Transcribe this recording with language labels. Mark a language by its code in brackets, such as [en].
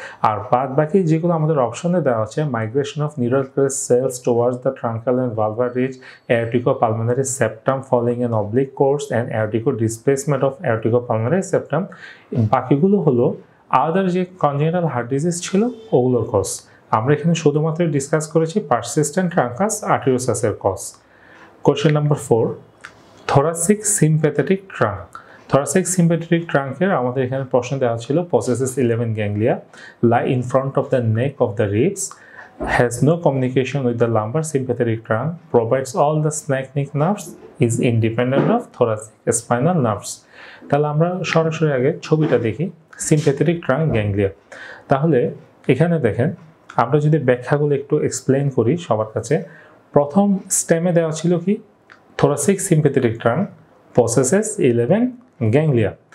[bn] আর বাদ বাকি যেগুলো আমাদের অপশনে দেওয়া আছে, migration of neural crest sales towards the ট্রাঙ্কাল and vulval ridge, [en] aorticopulmonary septum following an oblique course and aortic displacement of aorticopulmonary septum, [bn] বাকিগুলো হলো আদার যে কনজেনিটাল হার্ট ডিজিজ ছিল ওগুলোর কজ। আমরা এখানে শুধুমাত্র ডিসকাস করেছি persistent ট্রাঙ্কাস আর্টেরিওসাসের cause. Question number 4, thoracic sympathetic trunk. Thoracic sympathetic ট্রাঙ্কের আমাদের এখানে প্রশ্ন দেওয়া ছিল [en] possesses 11 ganglia, lie in front of the neck of the ribs, has no communication with the lumbar sympathetic trunk, provides all the sphenic nerves, is independent of thoracic spinal nerves. [bn] তাহলে আমরা সরাসরি আগে ছবিটা দেখি, সিম্প্যাথেটিক ট্রাঙ্ক গ্যাংলিয়া। তাহলে এখানে দেখেন, আমরা যদি ব্যাখ্যাগুলো একটু এক্সপ্লেন করি সবার কাছে। প্রথম স্টেমে দেওয়া ছিল কি? Thoracic sympathetic trunk possesses 11 ganglia.